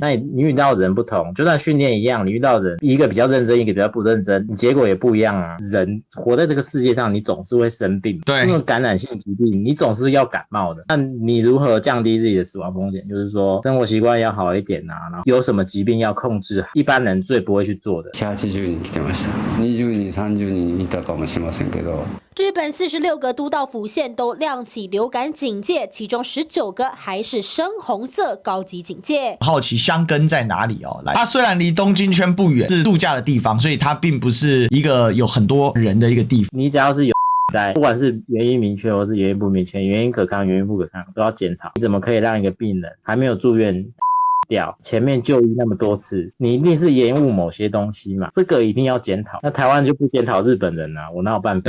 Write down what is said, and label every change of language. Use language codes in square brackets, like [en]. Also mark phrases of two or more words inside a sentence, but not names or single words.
[zh] 那你遇到的人不同，就算训练一样，你遇到的人一个比较认真，一个比较不认真，你结果也不一样啊。人活在这个世界上，你总是会生病，对，因为感染性疾病你总是要感冒的。那你如何降低自己的死亡风险？就是说生活习惯要好一点啊，然后有什么疾病要控制，一般人最不会去做的。 [ja] 80人来てました。20人、30人いたかもしれませんけど。 [zh] 日本46 个都道府县都亮起流感警戒，其中19个还是深红色高级警戒。好奇箱根在哪里哦？它虽然离东京圈不远，是度假的地方，所以它并不是一个有很多人的一个地方。你只要是有在，不管是原因明确或是原因不明确，原因可抗、原因不可抗，都要检讨。你怎么可以让一个病人还没有住院掉，前面就医那么多次，你一定是延误某些东西嘛，这个一定要检讨。那台湾就不检讨日本人啊，我哪有办法？